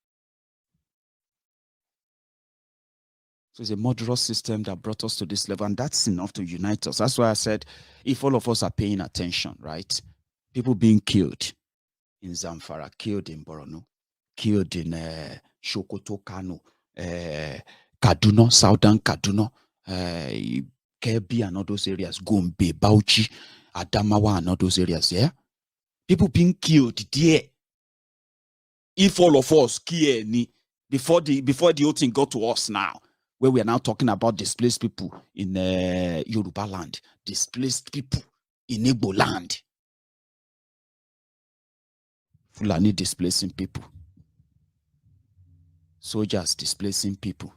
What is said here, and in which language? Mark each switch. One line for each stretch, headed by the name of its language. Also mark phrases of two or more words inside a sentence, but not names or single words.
English: So it's a murderous system that brought us to this level, and that's enough to unite us. That's why I said, if all of us are paying attention, right? People being killed in Zamfara, killed in Borno, killed in Sokoto, Kano, Kaduna, Southern Kaduna, Kebbi and all those areas, Gombe, Bauchi, Adamawa and all those areas, yeah? People being killed there. If all of us care before the whole thing got to us now, where we are now talking about displaced people in Yoruba land, displaced people in Igbo land, Fulani displacing people, soldiers displacing people.